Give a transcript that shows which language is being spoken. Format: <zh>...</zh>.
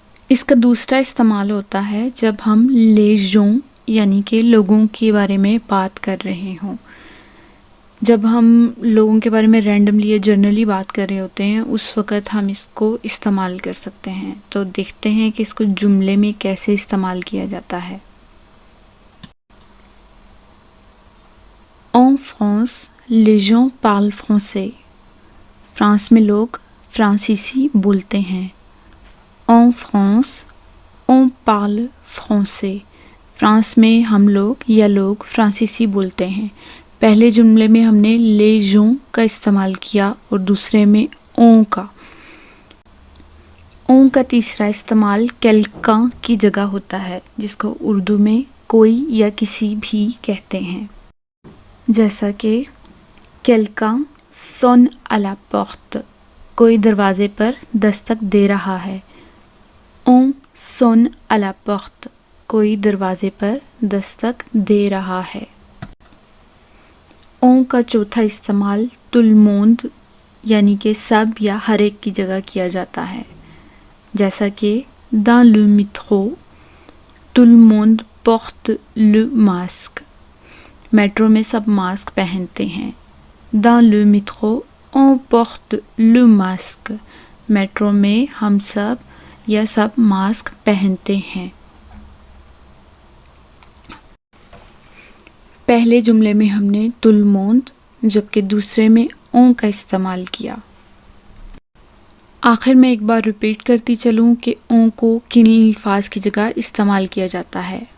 <hi>इसका दूसरा इस्तेमाल होता है जब हम लेजों यानी कि लोगों के बारे में बात कर रहे हों। जब हम लोगों के बारे में रैंडमली या जनरली बात कर रहे होते हैं उस वक़्त हम इसको इस्तेमाल कर सकते हैं। तो देखते हैं कि इसको जुमले में कैसे इस्तेमाल किया जाता है।</hi> <fr>En France, les gens parlent français।</fr> <hi>France में लोग फ्रांसीसी बोलते हैं।</hi> <fr>En France, on parle français।</fr> <hi>France में हम लोग या लोग फ्रांसीसी बोलते हैं। पहले जुमले में हमने les gens का इस्तेमाल किया और दूसरे में on का। on का तीसरा इस्तेमाल quelqu'un की जगह होता है, जिसको उर्दू में कोई या किसी भी कहते हैं। जैसा कि</hi> <fr>quelqu'un sonne à la porte।</fr> <hi>कोई दरवाजे पर दस्तक दे रहा है।</hi> <fr>On sonne à la porte।</fr> <hi>कोई दरवाजे पर दस्तक दे रहा है। On का चौथा इस्तेमाल</hi> <fr>tout le monde</fr> <hi>यानी कि सब या हर एक की जगह किया जाता है। जैसा कि</hi> <fr>dans le métro tout le monde porte le masque।</fr> <hi>Metro में सब मास्क पहनते हैं।</hi> <fr>dans le métro on porte le masque।</fr> <hi>Metro में हम सब या सब मास्क पहनते हैं। पहले जुमले में हमने tout le monde जबकि दूसरे में on का इस्तेमाल किया। आखिर में एक बार रिपीट करती चलूँ कि on को किन अल्फाज की जगह इस्तेमाल किया जाता है।</hi>